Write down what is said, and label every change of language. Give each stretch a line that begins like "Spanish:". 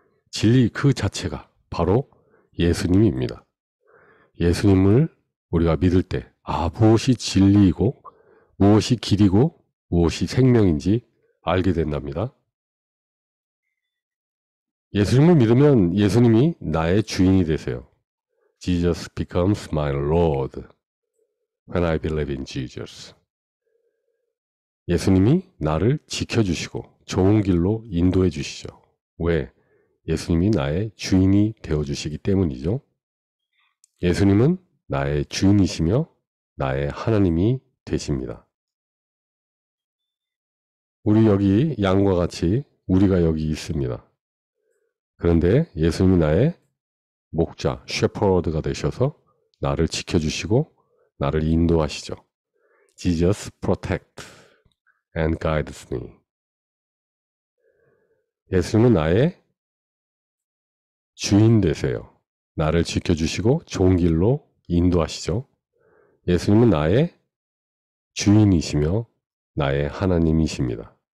Korean: 진리 그 자체가 바로 예수님입니다. 예수님을 우리가 믿을 때 무엇이 진리이고 무엇이 길이고 무엇이 생명인지 알게 된답니다. 예수님을 믿으면 예수님이 나의 주인이 되세요.
English: Jesus becomes my Lord when I believe in Jesus.
Korean: 예수님이 나를 지켜주시고 좋은 길로 인도해 주시죠. 왜? 예수님이 나의 주인이 되어주시기 때문이죠. 예수님은 나의 주인이시며 나의 하나님이 되십니다. 우리 여기 양과 같이 우리가 여기 있습니다. 그런데 예수님이 나의 목자, 셰퍼드가 되셔서 나를 지켜주시고 나를 인도하시죠.
English: Jesus protect and guides me.
Korean: 예수님은 나의 주인 되세요. 나를 지켜주시고 좋은 길로 인도하시죠. 예수님은 나의 주인이시며 나의 하나님이십니다.